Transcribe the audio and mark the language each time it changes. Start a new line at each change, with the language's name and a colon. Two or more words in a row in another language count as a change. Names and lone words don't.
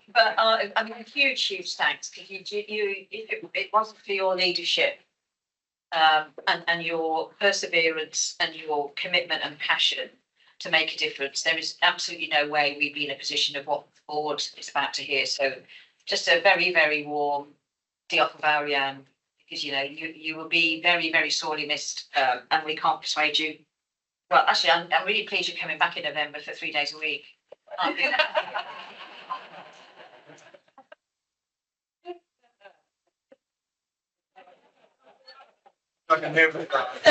English: But I mean, huge thanks, because it wasn't for your leadership and your perseverance and your commitment and passion to make a difference, there is absolutely no way we'd be in a position of what the board is about to hear. So just a very, very warm
Welsh: diolch yn fawr iawn,
English: because you will be very, very sorely missed, and we can't persuade you. Well, actually, I'm really pleased you're coming back in November for 3 days a week. I can hear it.